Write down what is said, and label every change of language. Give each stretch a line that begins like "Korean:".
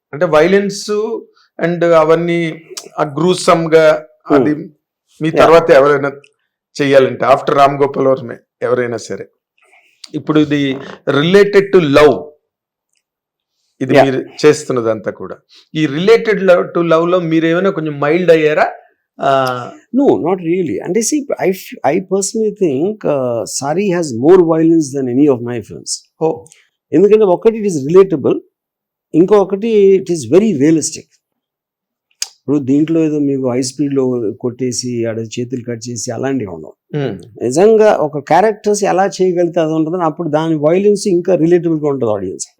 Telugu: అంటే violence and అవన్నీ gruesome గా అది మీ తర్వాత ఎవరైనా చెయ్యాలంటే ఆఫ్టర్ రామ్ గోపాల్ వర్మే ఎవరైనా సరే, ఇప్పుడు ఇది
English: related to love,
Telugu: ఇది మీరు చేస్తున్నదంతా కూడా ఈ రిలేటెడ్ టు లవ్ లో మీరు ఏమైనా కొంచెం మైల్డ్ అయ్యారా?
English: No, not really. And see, I personally think Sari has more violence than any of my films. Oh.
Telugu: ఎందుకంటే ఒకటి
English: it is relatable,
Telugu: ఇంకొకటి
English: It is very realistic.
Telugu: ఇప్పుడు దీంట్లో ఏదో మీకు హై స్పీడ్లో కొట్టేసి ఆడ చేతులు కట్ చేసి అలాంటివి ఉండవు. నిజంగా ఒక క్యారెక్టర్స్ ఎలా చేయగలిగితే అది ఉంటుంది, అప్పుడు దాని వైలెన్స్ ఇంకా రిలేటబుల్ గా ఉంటుంది ఆడియన్స్.